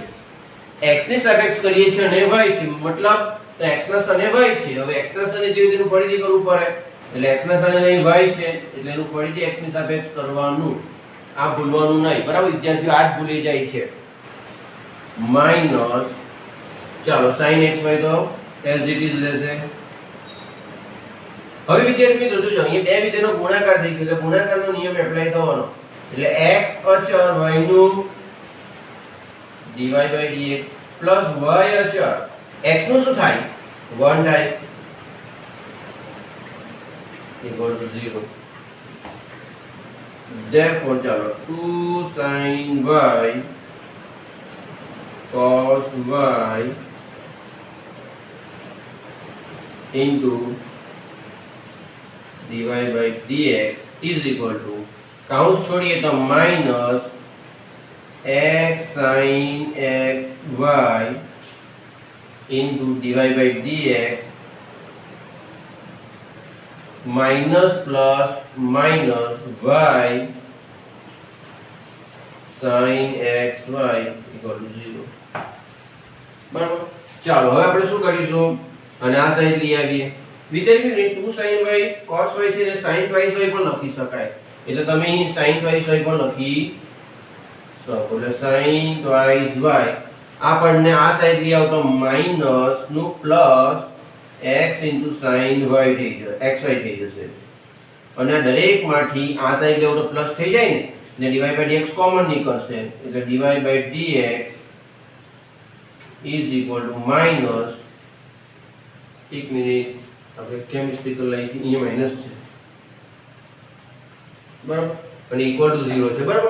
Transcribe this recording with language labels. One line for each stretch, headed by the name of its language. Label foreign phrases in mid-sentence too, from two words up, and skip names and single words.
Gujarati: x ની સાપેક્ષ કરીએ છીએ અને y છે મતલબ તો x ના સ્થાને y છે। હવે x ના સ્થાને જેવું તેનું ફરીથી કરવું પડે એટલે x ના સ્થાને અહીં y છે એટલે એનું ફરીથી x ની સાપેક્ષ કરવાનું। આ ભૂલવાનું નહીં બરાબર વિદ્યાર્થીઓ? આ જ ભૂલી જાય છે। માઈનસ ચાલો sin xy તો
English: as it is
Gujarati: રહેશે। હવે વિદ્યાર્થી મિત્રો જોજો અહીં બે વિધેયનો ગુણાકાર થઈ ગયો એટલે ગુણાકારનો નિયમ એપ્લાય થવાનો। એટલે x અચળ y નું dy/dx પ્લસ y અચળ x નું શું થાય? 1 થાય
English: equal to
Gujarati: 0। therefore ચાલો 2 sin y cos y into
English: dy/dx is equal to
Gujarati: કાઉન્સ છોડીએ તો માઈનસ x sin x y into dy/dx
English: minus plus minus y sin x y equal to 0
Gujarati: બરાબર। ચાલો હવે આપણે શું કરીશું? અને આ સાઈડ લઈ આવીએ વિદ્યાર્થી 2 sin y cos y છે ને sin twice y પણ લખી શકાય। એટલે તમે અહીં sin twice y પણ લખી શકો। એટલે sin twice y આપણને આ સાઈડ લઈ આવ તો માઈનસ નું પ્લસ x sin y થઈ જશે xy થઈ જશે અને દરેક માંથી આ સાઈડ લેવું તો પ્લસ થઈ જાય ને dy/dx કોમન નીકળશે એટલે dy/dx
English: is equal to minus,
Gujarati: એક મિનિટ આપણે કેમ મિસ્ટેક લઈ અહીંયા માઇનસ છે બરાબર, અને
English: equal to
Gujarati: 0 છે બરાબર.